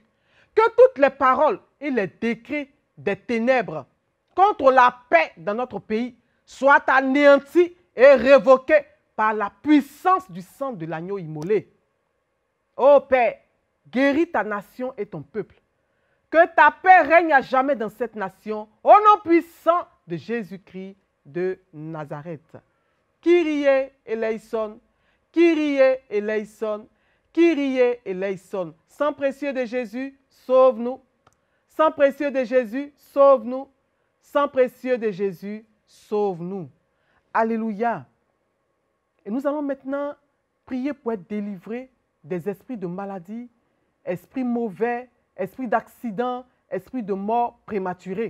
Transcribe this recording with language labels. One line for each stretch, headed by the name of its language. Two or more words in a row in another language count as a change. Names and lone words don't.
French: Que toutes les paroles et les décrets des ténèbres contre la paix dans notre pays soient anéantis et révoqués par la puissance du sang de l'agneau immolé. Ô Père, guéris ta nation et ton peuple. Que ta paix règne à jamais dans cette nation, au nom puissant de Jésus-Christ de Nazareth.
Greek: Κύριε ελέησον, Κύριε ελέησον, Κύριε ελέησον.
French: Sang précieux de Jésus, sauve-nous. Sang précieux de Jésus, sauve-nous. Sang précieux de Jésus, sauve-nous. Alléluia. Et nous allons maintenant prier pour être délivrés des esprits de maladie, esprits mauvais, esprits d'accident, esprits de mort prématurée.